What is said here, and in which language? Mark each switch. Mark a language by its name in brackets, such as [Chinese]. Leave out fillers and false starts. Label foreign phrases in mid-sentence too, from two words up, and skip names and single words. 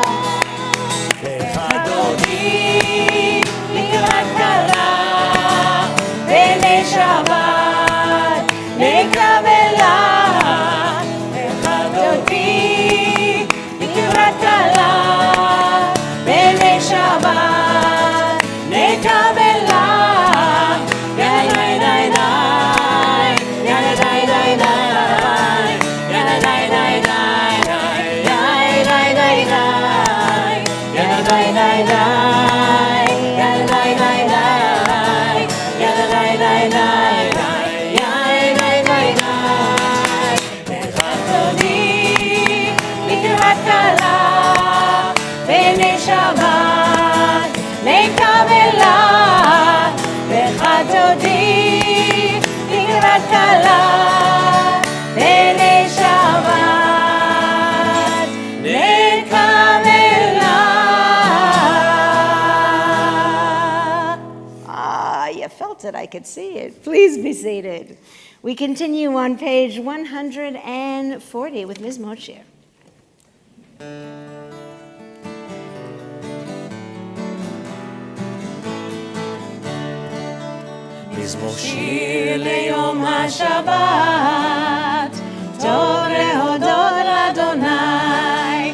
[Hebrew] לך תודי לקראת כלה, בני שבת נקבלה. לך תודי לקראת כלה, בני שבת נקבלה. יאללה די די, יאללה די די די, יאללה די די די, יאללה די די די, יאללה די די די, יאללה די די די, יאללה די די די, יאללה די די די. לך תודי לקראת כלה, בני שבת נקבלה. לך תודי לקראת כלה, בני שבת נקבלה. [English] You felt it, I could see it. Please be seated. We continue on page 140 with Ms. Moshe. [Hebrew] מזמור שיר ליום השבת, טוב להודות לאדוני.